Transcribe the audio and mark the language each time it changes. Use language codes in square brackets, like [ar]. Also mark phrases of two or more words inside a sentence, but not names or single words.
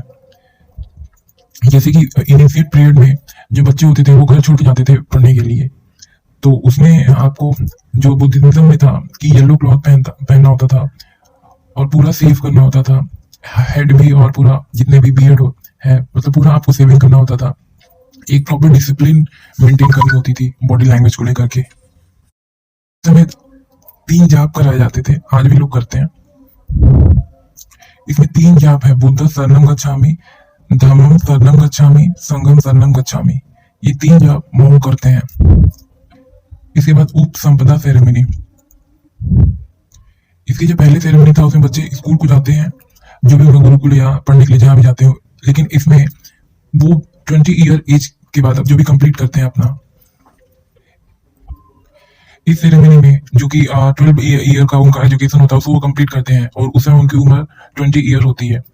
[hi] जैसे कि [en] initiate period [hi] में जो बच्चे होते थे वो घर छोड़ के जाते थे पढ़ने के लिए, तो उसमें आपको जो बुद्धिज्म में था कि [en] yellow cloth [hi] पहनना होता था और पूरा सेव करना होता था, हेड भी और पूरा जितने भी बियर्ड है मतलब पूरा आपको सेविंग करना होता था। एक [en] proper discipline maintain [hi] करनी होती थी [en] body language [hi] को लेकर के। समय 3 जाप कराए जाते थे, आज भी लोग करते हैं। इसमें 3 जाप है, [pi] बुद्ध शरणम गच्छामि, धम्मम शरणम गच्छामि, संघम शरणम गच्छामि। [hi] ये 3 जाप मॉन्क करते हैं। इसके बाद उपसंपदा सेरेमनी। इसकी जो पहले सेरेमनी था उसमें बच्चे स्कूल को जाते हैं, जो भी उनका गुरुकुल या पढ़ने के लिए जहाँ भी जाते हो, लेकिन इसमें वो 20 [en] year age [hi] के बाद अब जो भी कंप्लीट करते हैं अपना, इस सेरेमनी में जो कि 12 ईयर का उनका एजुकेशन होता है उसको वो कंप्लीट करते हैं, और उस समय उनकी उम्र 20 ईयर होती है।